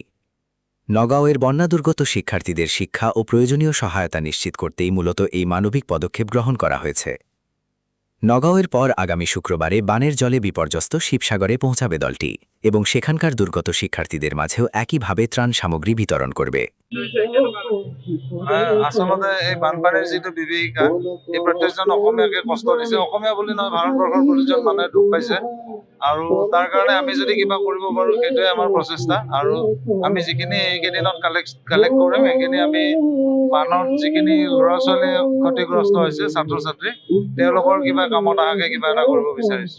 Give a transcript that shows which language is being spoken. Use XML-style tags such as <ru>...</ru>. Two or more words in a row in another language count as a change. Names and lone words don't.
<bn>নগাঁওয়ের বন্যাদুর্গত শিক্ষার্থীদের শিক্ষা ও প্রয়োজনীয় সহায়তা নিশ্চিত করতেই মূলত এই মানবিক পদক্ষেপ গ্রহণ করা হয়েছে। নগাঁওয়ের পর আগামী শুক্রবারে বানের জলে বিপর্যস্ত শিবসাগরে পৌঁছাবে দলটি এবং সেখানকার দুর্গত শিক্ষার্থীদের মাঝেও একইভাবে ত্রাণ সামগ্রী বিতরণ করবে।</bn> <as>আচলতে এই বানপানীৰ যিটো বিভীষিকা এই প্ৰত্যেকজন অসমীয়াকে কষ্ট দিছে। অসমীয়া বুলি নহয়, ভাৰতবৰ্ষৰ প্ৰতিজন মানুহে দুখ পাইছে আৰু তাৰ কাৰণে আমি যদি কিবা কৰিব পাৰোঁ সেইটোৱে আমাৰ প্ৰচেষ্টা। আৰু আমি যিখিনি এইকেইদিনত কালেক্ট কৰিম সেইখিনি আমি বানত যিখিনি ল'ৰা ছোৱালী ক্ষতিগ্ৰস্ত হৈছে, ছাত্ৰ ছাত্ৰী, তেওঁলোকৰ কিবা কামত অহাকে কিবা এটা কৰিব বিচাৰিছোঁ।</as>